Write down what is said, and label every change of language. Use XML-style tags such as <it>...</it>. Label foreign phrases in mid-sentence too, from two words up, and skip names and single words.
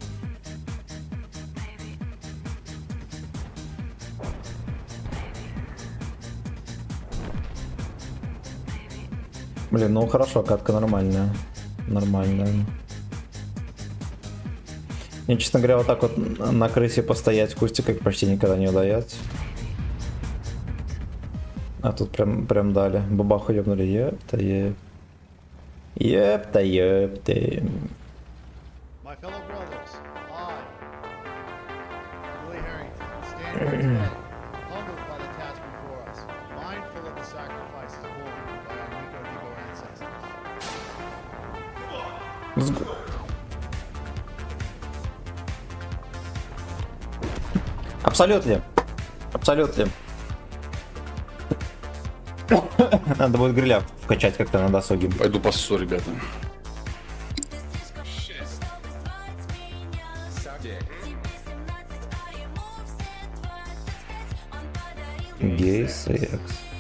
<ru>Блин, ну хорошо, катка нормальная. Нормальная. Мне, честно говоря, вот так вот на крысе постоять в кустиках почти никогда не удается. А тут прям дали. Бабаху ебнули. Епта, еп. Епта, епта.</ru> <en>My fellow brothers, I, Willie Harrington, stand here today, humbled by the task before us, mindful of the sacrifices borne by our Nico Nico ancestors. Let's go.</en> <ru>Абсолютно. Абсолютно. Надо будет гриля вкачать как-то на досуге. Пойду поссу, ребята. Гей секс.</ru>